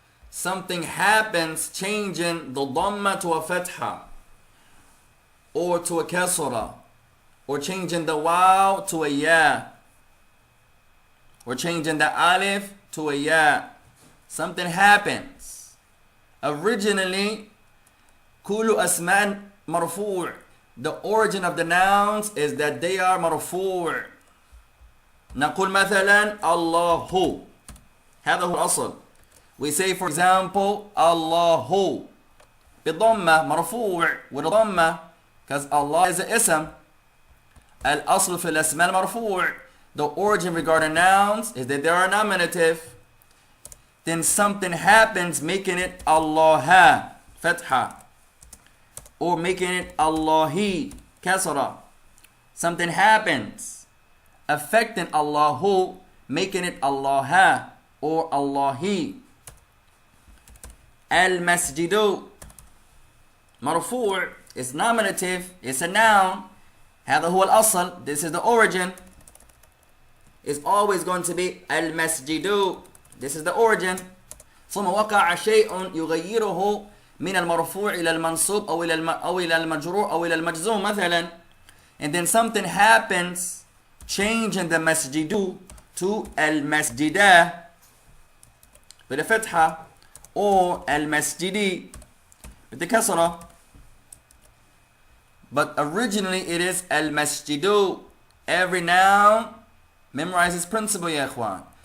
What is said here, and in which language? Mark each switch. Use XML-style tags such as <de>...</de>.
<en>Something happens changing the dhamma to a fatha, or to a kasra, or changing the waw to a ya, or changing the alif to a ya. Something happens. Originally,</en> <ar>كل أسماء مرفوع.</ar> <en>The origin of the nouns is that they are مرفوع.</en> <ar>نقول مثلا الله. هذا هو الأصل.</ar> <en>We say, for example,</en> <ar>الله بضمة مرفوع</ar> <en>with a ضمة, because Allah is an ism.</en> <ar>الأصل في الأسماء المرفوع.</ar> <en>The origin regarding nouns is that they are nominative. Then something happens making it Allah fatha, or making it Allahi kasra. Something happens affecting Allahu making it Allah or Allahi. Al-masjidu marfu' is nominative, it's a noun.</en> <ar>هذا هو الأصل,</ar> <en>this is the origin. It's always going to be al-masjidu, this is the origin.</en> <ar>ثم وقع شيء يغيره من المرفوع إلى المنصوب أو إلى المجرور أو إلى المجزوم مثلا.</ar> <en>And then something happens, changing the masjidu to al-masjidah with a fatha, or al-masjidi with the kasrah. But originally it is al-masjidu. Every noun, memorize this principle ya ikhwan.</en>